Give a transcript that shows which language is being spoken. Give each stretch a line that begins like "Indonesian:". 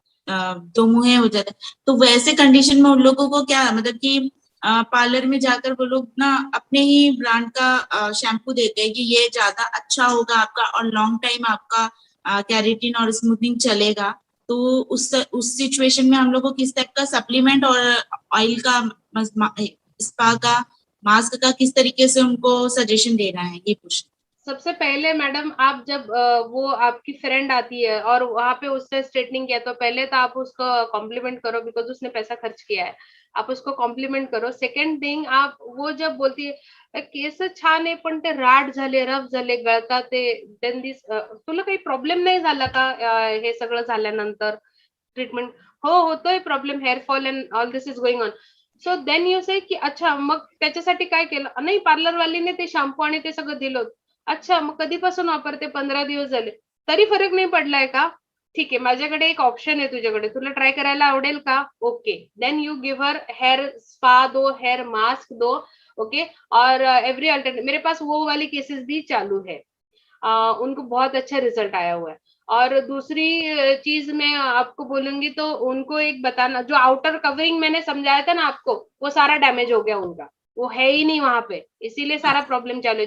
Hindi: दो मुहे हो जाते, तो वैसे कंडीशन में उन लोगों को क्या मतलब कि पार्लर में जाकर वो लोग ना अपने ही ब्रांड का शैम्पू देते हैं कि ये ज्यादा अच्छा होगा आपका और लॉन्ग टाइम आपका कैरेटिन और स्मूथनिंग चलेगा, तो उस सिचुएशन में हम लोग को किस टाइप का सप्लीमेंट और ऑयल का स्पा का मास्क का किस तरीके से उनको सजेशन देना है, ये पूछना। सबसे पहले मैडम आप जब वो आपकी फ्रेंड आती है और वहां पे उससे स्ट्रेटनिंग किया तो पहले तो आप उसको कॉम्प्लीमेंट करो, बिकॉज उसने पैसा खर्च किया है, आप उसको कॉम्प्लीमेंट करो.
English: second thing,
Marathi: आप वो जब बोलती है केस छान आहे पण ते राड झाले, रफ झाले, गळतात ते,
English: then this
Marathi: तुला काही प्रॉब्लेम नाही झाला का हे सगळं झाल्यानंतर ट्रीटमेंट? हो, होतोय problem,
English: Hair fall and all this is going on. So then you say की अच्छा
Marathi: मग त्याच्यासाठी काय केलं? नाही, पार्लरवालीने ते शॅम्पू आणि ते सगळं दिलं. अच्छा, मग कधीपासून वापरते? 15 दिवस झाले. तरी फरक नाही पडलाय का? ठीक आहे, माझ्याकडे एक ऑप्शन आहे तुझ्याकडे, तुला ट्राय करायला आवडेल का?
English: okay, then you give her hair spa
Hindi: दो, हेयर मास्क दो. ओके, और
English: every alternate,
Hindi: मेरे पास वो वाली केसेस भी चालू है. उनको बहुत अच्छा रिजल्ट आया हुआ है. और दूसरी चीज मैं आपको बोलूंगी तो उनको एक बताना, जो आउटर कवरिंग मैंने समझाया था ना आपको, वो सारा डैमेज हो गया उनका, वो है ही नहीं वहां पे, इसीलिए सारा प्रॉब्लम चालू है.